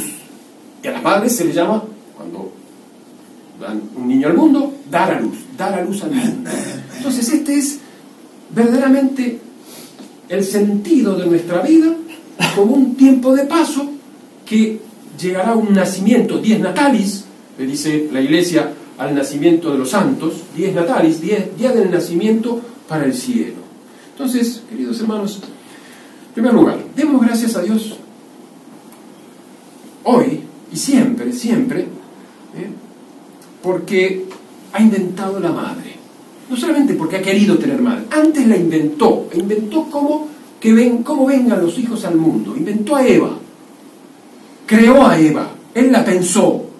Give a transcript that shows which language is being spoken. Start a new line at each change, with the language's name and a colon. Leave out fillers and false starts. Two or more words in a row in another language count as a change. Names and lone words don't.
Spanish: Y a las madres se le llama, cuando dan un niño al mundo, dar a luz al mundo. Entonces este es verdaderamente el sentido de nuestra vida, como un tiempo de paso que llegará a un nacimiento,
Latin: dies natalis,
Spanish: le dice la Iglesia al nacimiento de los santos,
Latin: dies natalis,
Spanish: día del nacimiento para el cielo. Entonces, queridos hermanos, en primer lugar, demos gracias a Dios hoy y siempre, porque ha inventado la madre. No solamente porque ha querido tener madre, antes la inventó cómo vengan los hijos al mundo, inventó a Eva, creó a Eva, él la pensó.